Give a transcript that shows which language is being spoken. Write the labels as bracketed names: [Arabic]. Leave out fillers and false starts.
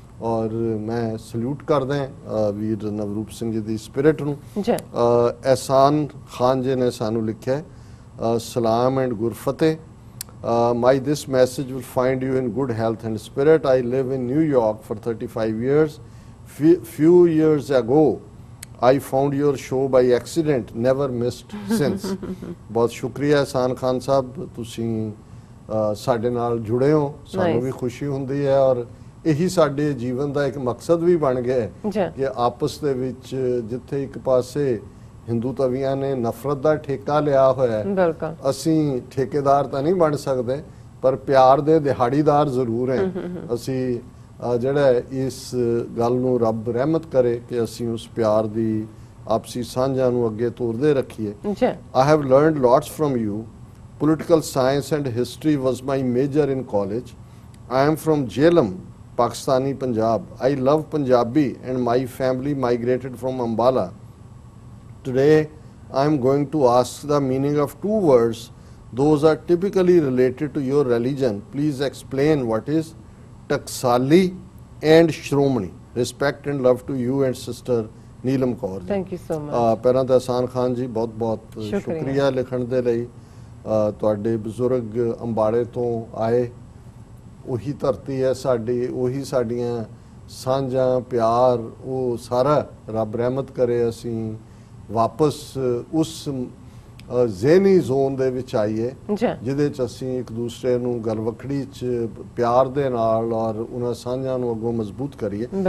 [Punjabi] ਔਰ ਮੈਂ ਸਲੂਟ ਕਰਦਾ ਵੀਰ ਨਵਰੂਪ ਸਿੰਘ ਜੀ ਦੀ ਸਪਿਰਿਟ ਨੂੰ। ਅਹਿਸਾਨ ਖਾਨ ਜੀ ਨੇ ਸਾਨੂੰ ਲਿਖਿਆ, ਸਲਾਮ and Gurfateh. [English] My this message will find you in good health and spirit. I live in New York for 35 years. Few years ago I found your show by accident, never missed since. [Punjabi] ਬਹੁਤ ਸ਼ੁਕਰੀਆ ਅਹਿਸਾਨ ਖਾਨ ਸਾਹਿਬ, ਤੁਸੀਂ ਸਾਡੇ ਨਾਲ ਜੁੜੇ ਹੋ, ਸਾਨੂੰ ਵੀ ਖੁਸ਼ੀ ਹੁੰਦੀ ਹੈ। ਔਰ ਇਹੀ ਸਾਡੇ ਜੀਵਨ ਦਾ ਇੱਕ ਮਕਸਦ ਵੀ ਬਣ ਗਿਆ ਹੈ ਕਿ ਆਪਸ ਦੇ ਵਿੱਚ ਜਿੱਥੇ ਇੱਕ ਪਾਸੇ ਹਿੰਦੂ ਤਵੀਆਂ ਨੇ ਨਫ਼ਰਤ ਦਾ ਠੇਕਾ ਲਿਆ ਹੋਇਆ ਹੈ, ਅਸੀਂ ਠੇਕੇਦਾਰ ਤਾਂ ਨਹੀਂ ਬਣ ਸਕਦੇ ਪਰ ਪਿਆਰ ਦੇ ਦਿਹਾੜੀਦਾਰ ਜ਼ਰੂਰ ਹੈ। ਅਸੀਂ ਜਿਹੜਾ ਇਸ ਗੱਲ ਨੂੰ ਰੱਬ ਰਹਿਮਤ ਕਰੇ ਕਿ ਅਸੀਂ ਉਸ ਪਿਆਰ ਦੀ ਆਪਸੀ ਸਾਂਝਾਂ ਨੂੰ ਅੱਗੇ ਤੋਰਦੇ ਰੱਖੀਏ। [English] I have learned lots from you. Political science and history was my major in college. I am from Jhelum, Pakistani Punjab. I love Punjabi and my family migrated from Ambala. Today I am going to ask the meaning of two words. Those are typically related to your religion. Please explain what is Taksali and Shromani. Respect and love to you and sister Neelam Kaur. Thank you so much. [Punjabi] ਪਹਿਲਾਂ ਤਾਂ ਅਹਿਸਾਨ ਖਾਨ ਜੀ ਬਹੁਤ ਬਹੁਤ ਸ਼ੁਕਰੀਆ ਲਿਖਣ ਦੇ ਲਈ। ਤੁਹਾਡੇ ਬਜ਼ੁਰਗ ਅੰਬਾਲੇ ਤੋਂ ਆਏ, ਉਹੀ ਧਰਤੀ ਹੈ ਸਾਡੀ, ਉਹੀ ਸਾਡੀਆਂ ਸਾਂਝਾਂ, ਪਿਆਰ, ਉਹ ਸਾਰਾ ਰੱਬ ਰਹਿਮਤ ਕਰੇ ਅਸੀਂ ਵਾਪਸ ਉਸ ਜ਼ਹਿਨੀ ਜ਼ੋਨ ਦੇ ਵਿੱਚ ਆਈਏ ਜਿਹਦੇ 'ਚ ਅਸੀਂ ਇੱਕ ਦੂਸਰੇ ਨੂੰ ਗਲਵਖੜੀ 'ਚ ਪਿਆਰ ਦੇ ਨਾਲ ਔਰ ਉਹਨਾਂ ਸਾਂਝਾਂ ਨੂੰ ਅੱਗੋਂ ਮਜ਼ਬੂਤ ਕਰੀਏ।